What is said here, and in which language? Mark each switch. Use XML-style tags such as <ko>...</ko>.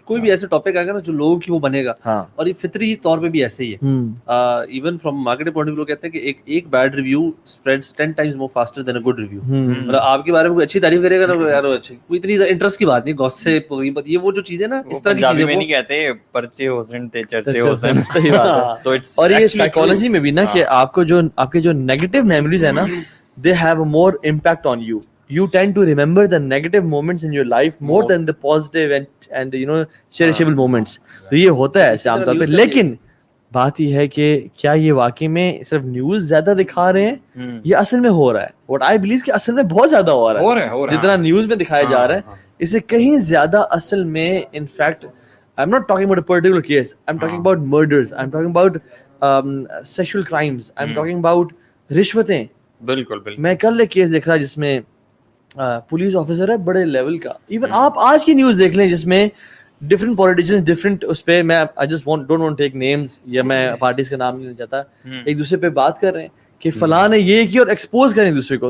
<ur>کوئی بھی ایسا ٹاپک آئے گا نا جو لوگوں کی وہ بنے گا, اور یہ فطری طور پہ بھی ایسے ہی ہے.</ur> <en>even from marketing point of view</en> <ur>کہتے ہیں کہ ایک</ur> <en>Bad review spreads 10 times more faster than a good review.</en> <ur>مطلب آپ کے بارے میں کوئی اچھی تعریف کرے گا نا یار اچھی, کوئی اتنی انٹرسٹ کی بات نہیں, گوسپ یہ وہ جو چیزیں نا اس طرح کی چیزیں, میں نہیں کہتے پرچے حسن تے چرچے حسن. صحیح بات ہے. اور یہ سائیکالوجی میں بھی نا کہ آپ کو جو آپ کے جو نیگیٹو میموریز ہیں نا,</ur> <en>they have a more impact on you. You tend to remember the negative moments in your life more than the positive and you know cherishable moments.</en> <ur>تو یہ ہوتا ہے ایسے عام طور پہ. لیکن بات یہ ہے کہ کیا یہ واقعی میں صرف نیوز زیادہ دکھا رہے ہیں یہ اصل میں ہو رہا ہے؟</ur> <en>What I believe</en> <ur>کہ اصل میں بہت زیادہ ہو رہا ہے. جتنا نیوز میں دکھایا جا رہا ہے اس سے کہیں زیادہ اصل میں in fact</ur> <en>I'm not talking about a particular case. I'm talking about murders. I'm talking about sexual crimes. I'm talking about رشوتیں.</en> <ur>بالکل بالکل. میں کل ایک کیس دیکھ رہا جس میں پولیس آفیسر ہے بڑے لیول کا. ایون آپ آج کی نیوز دیکھ لیں جس میں ڈفرنٹ پولیٹیشینس ڈفرنٹ اس پہ, میں</ur> <en>I just don't want take names</en> <ur>یا میں پارٹیز کا نام نہیں لینا چاہتا, ایک دوسرے پہ بات کر رہے ہیں کہ فلاں نے یہ کیا اور ایکسپوز کریں دوسرے کو.</ur>